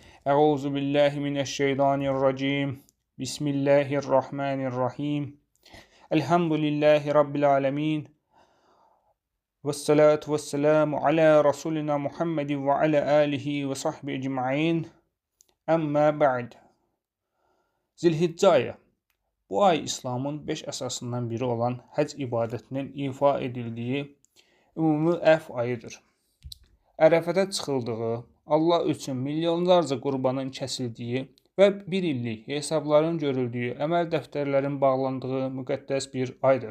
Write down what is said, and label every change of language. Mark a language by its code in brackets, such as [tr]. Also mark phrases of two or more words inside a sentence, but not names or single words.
[ar] أعوذ بالله من الشيطان الرجيم بسم الله الرحمن الرحيم. الحمد لله رب العالمين. والصلاة والسلام على رسولنا محمد وعلى آله وصحبه أجمعين. أما بعد. [az] Zilhiccə ayı. Bu ay İslamın 5 əsasından biri olan həc ibadətinin ifa edildiyi ümumi əf ayıdır. Ərəfədə çıxıldığı, Allah üçün milyonlarca qurbanın kəsildiyi və bir illik hesabların görüldüyü, əməl dəftərlərin bağlandığı müqəddəs bir aydır.